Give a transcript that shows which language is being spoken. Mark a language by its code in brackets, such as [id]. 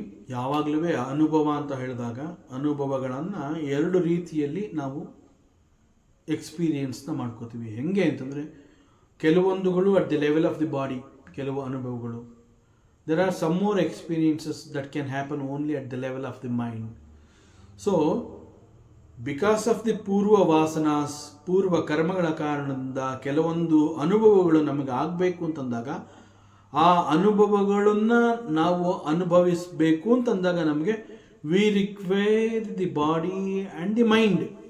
[kn] ಯಾವಾಗಲೂ ಅನುಭವ ಅಂತ ಹೇಳಿದಾಗ ಅನುಭವಗಳನ್ನು ಎರಡು ರೀತಿಯಲ್ಲಿ ನಾವು ಎಕ್ಸ್ಪೀರಿಯನ್ಸ್ನ ಮಾಡ್ಕೋತೀವಿ. ಹೆಂಗೆ ಅಂತಂದರೆ, ಕೆಲವೊಂದುಗಳು [en] at the level of the body, [kn] ಕೆಲವು ಅನುಭವಗಳು. [en] There are some more experiences that can happen only at the level of the mind. So, because of the [kn] ಪೂರ್ವ ವಾಸನಾಸ್, ಪೂರ್ವ ಕರ್ಮಗಳ ಕಾರಣದಿಂದ ಕೆಲವೊಂದು ಅನುಭವಗಳು ನಮಗೆ ಆಗಬೇಕು ಅಂತಂದಾಗ, ಆ ಅನುಭವಗಳನ್ನು ನಾವು ಅನುಭವಿಸಬೇಕು ಅಂತಂದಾಗ ನಮಗೆ [en] We require the body and the mind.